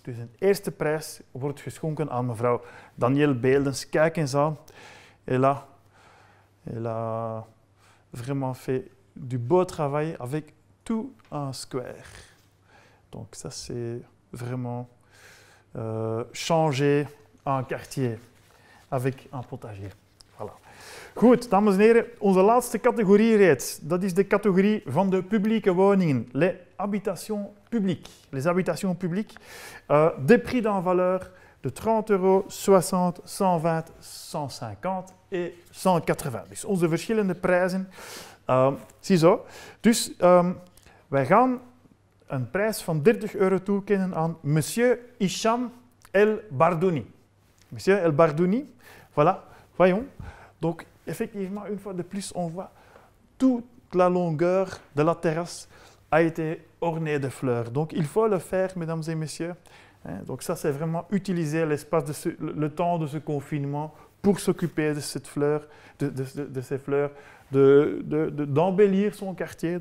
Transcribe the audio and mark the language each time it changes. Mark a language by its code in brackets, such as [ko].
[nl] Dus een eerste prijs wordt geschonken aan mevrouw Danielle Beeldens. Kijk eens aan. [fr] Elle a vraiment fait du beau travail avec tout un square. Donc ça, c'est vraiment changer un quartier avec un potager. Voilà. [nl] Goed, dames en heren, onze laatste categorie reeds. Dat is de categorie van de publieke woningen. [fr] Les habitations publiques. Les habitations publiques. Des prix dans valeur de 30 €, 60, 120, 150 et 180. [nl] Dus onze verschillende prijzen. Ziezo. Dus wij gaan een prijs van 30 € toekennen aan Monsieur Hicham El Bardouni. [fr] Monsieur El Bardouni. Voilà, voyons. Donc, effectivement, une fois de plus, on voit toute la longueur de la terrasse a été ornée de fleurs. Donc, il faut le faire, mesdames et messieurs. Donc, ça, c'est vraiment utiliser l'espace, le temps de ce confinement pour s'occuper de cette fleur, de ces fleurs, d'embellir son quartier.